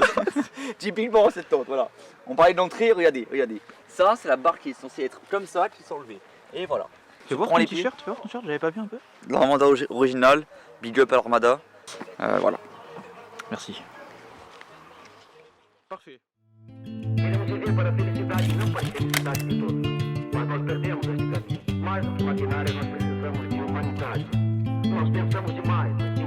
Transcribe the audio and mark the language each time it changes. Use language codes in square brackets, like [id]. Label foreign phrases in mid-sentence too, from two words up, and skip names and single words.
[fr] Typiquement cette tente, voilà. On parlait de l'entrée, regardez. Ça, c'est la barre qui est censée être comme ça, qui s'est enlevée. Et voilà. Tu veux voir prends ton les t-shirt? Tu veux voir ton t-shirt? J'avais pas vu un peu. L'Armada original, [en] big up [fr] à l'Armada. Voilà. Merci. Parfait. [pt] Queremos viver para a felicidade, não para a infelicidade de todos. Mas nós perdemos esse caminho. Mais do que maquinária, nós precisamos de humanidade. Nós pensamos demais.